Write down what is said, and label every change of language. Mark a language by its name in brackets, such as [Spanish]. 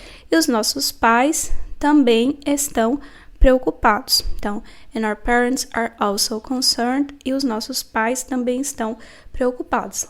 [Portuguese] E os nossos pais também estão preocupados. [English] Então, and our parents are also concerned. [Portuguese] E os nossos pais também estão preocupados.